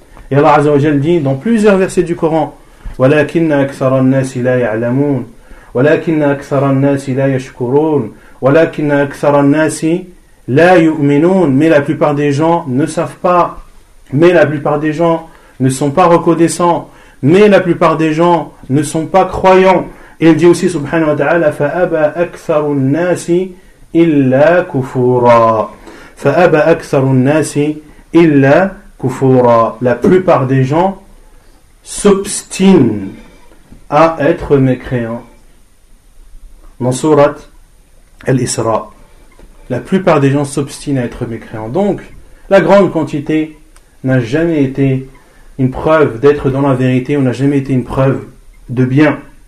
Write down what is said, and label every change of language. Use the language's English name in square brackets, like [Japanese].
[French] Et Allah Azza wa Jalla dit dans plusieurs versets du Coran: [Arabic] وَلَكِنَّ أَكْثَرَ النَّاسِ لَا يَعْلَمُونَ وَلَكِنَّ أَكْثَرَ النَّاسِ لَا يَشْكُرُونَ وَلَكِنَّ أَكْثَرَ النَّاسِ لَا يُؤْمِنُونَ [French] Mais la plupart des gens ne savent pas. Mais la plupart des gens ne sont pas reconnaissants. Mais la plupart des gens ne sont pas croyants. Et il dit aussi [Arabic] subhanahu wa ta'ala: فَأَبَى أَكْثَرُ النَّاسِ إِلَّا كُفُورًا فَأَبَى أَكْثَرُ النَّاسِ إِلَّا Kufura. [French] La plupart des gens s'obstinent à être mécréants. Dans Sourate Al-Isra, la plupart des gens s'obstinent à être mécréants. Donc, la grande quantité n'a jamais été une preuve d'être dans la vérité, ou n'a jamais été une preuve de bien.